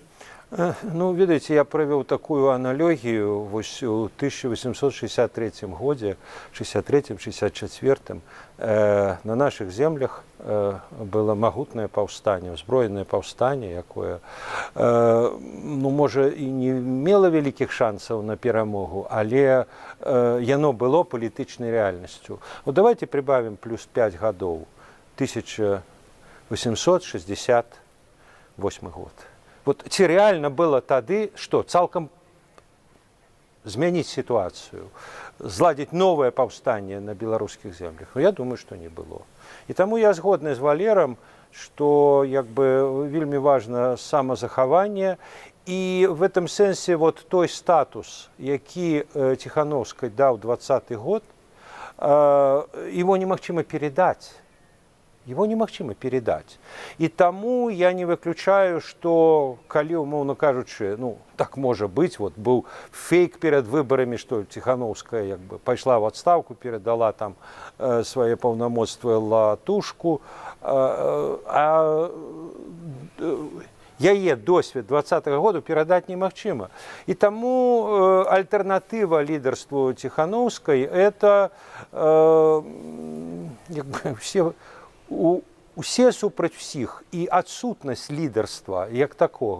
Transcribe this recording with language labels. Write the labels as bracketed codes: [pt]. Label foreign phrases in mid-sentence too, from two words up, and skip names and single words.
[be] Ну, ведаеце, я правёў такую аналогію вось у 1863 годзе, 63-64 на наших землях было магутнае паўстанне, узброенае паўстанне, якое, ну, можа, і не мела вялікіх шансаў на перамогу, але яно было палітычнай рэальнасцю. [ru] Вот давайте прибавим плюс 5 гадоў, 1868 год. Вот ці реально было тады, что [be] цалкам змяніць [ru] ситуацию, зладить новое паўстанне на белорусских землях? Ну, я думаю, что не было. И [be] тому я згодны з Валером, [ru] что [be] як бы вельмі [ru] важно самозахаванне, и в этом сенсе вот [be] той статус, які Ціхановскай даў 20 год, [ru] его немагчыма передать. Его немагчыма передать. И тому я не выключаю, что, [be] калі, умоўно кажучы, ну, так можа быць, [ru] вот был фейк перед выборами, что Ціхановская [be] як бы пайшла [ru] в отставку, передала там свои паўнамоцтвы Латушку, [be] яе досвед 20-го года перадаць немагчыма. І таму альтэрнатыва лідарству Ціхановскай – это як бы усе супраць усіх, і адсутнасць лідарства як такога.